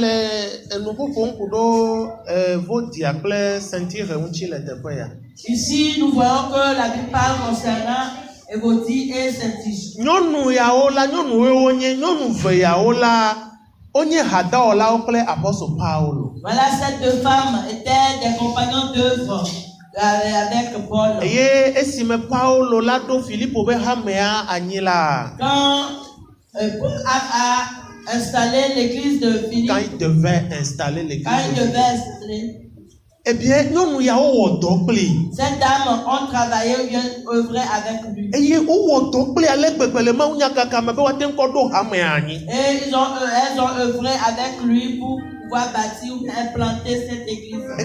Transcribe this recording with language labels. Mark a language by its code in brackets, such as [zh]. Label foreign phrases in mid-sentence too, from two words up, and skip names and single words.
[fr] ici, nous voyons que la Bible parle concernant Évodie et Saint-Tiche. [ee] Onye hadaola okle apôtre Paulo. [fr] Voilà, ces deux femmes étaient des compagnons d'œuvre avec Paul. [ee] Eye esime Paulo la do Philippe be hamea anyila. [fr] Quand Paul a installé l'église de Philippe. Quand il devait installer l'église. Quand il devait installer. Eh bien, nous y avons doppli. Ces dames ont travaillé ou bien œuvré avec lui. Et elles ont œuvré avec lui pour pouvoir bâtir ou implanter cette église.